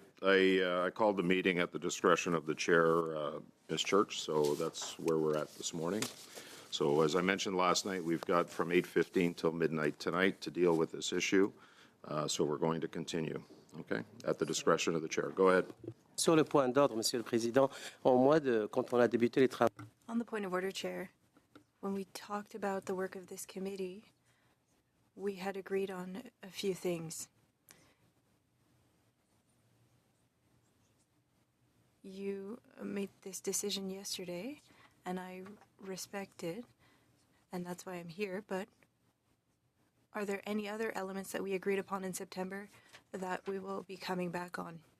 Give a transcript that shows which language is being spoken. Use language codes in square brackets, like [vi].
[en] I called the meeting at the discretion of the chair, Ms. Church, so that's where we're at this morning. So as I mentioned last night, we've got from 8:15 till midnight tonight to deal with this issue. So we're going to continue, okay, at the discretion of the chair. Go ahead. [fr] Sur le point d'ordre, Monsieur le Président, quand on a débuté les travaux. [en] On the point of order, Chair, when we talked about the work of this committee, we had agreed on a few things. You made this decision yesterday, and I respect it, and that's why I'm here, but are there any other elements that we agreed upon in September that we will be coming back on?